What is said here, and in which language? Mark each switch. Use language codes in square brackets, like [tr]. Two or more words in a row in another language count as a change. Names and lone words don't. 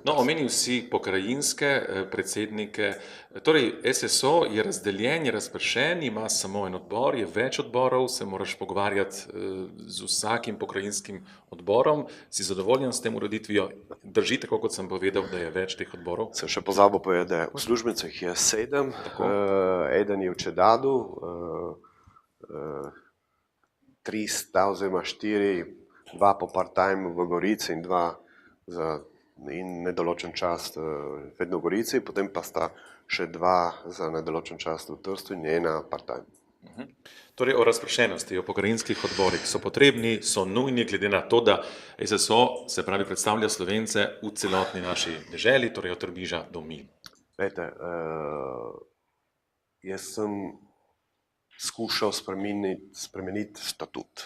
[sl] No, omenil si pokrajinske predsednike, torej SSO je razdeljen, je razpršen, ima samo en odbor, je več odborov, se moraš pogovarjati z vsakim pokrajinskim odborom. Si zadovoljen s tem ureditvijo? Drži tako, kot sem povedal, da je več teh odborov? Sem še pozabil povedati, da uslužbencev je 7, eden je v Čedadu, 300 oziroma 4, 2 po part-time v Gorici in 2 za nedoločen čas vedno v Gorici, potem pa sta še 2 za nedoločen čas v Trstu in 1 part-time. Torej o razpršenosti, o pokrajinskih odborih so potrebni, so nujni, glede na to, da SSO, se pravi, predstavlja Slovence v celotni naši deželi, torej od Trbiža do Milj. Vete, jaz sem skušal spremeniti statut.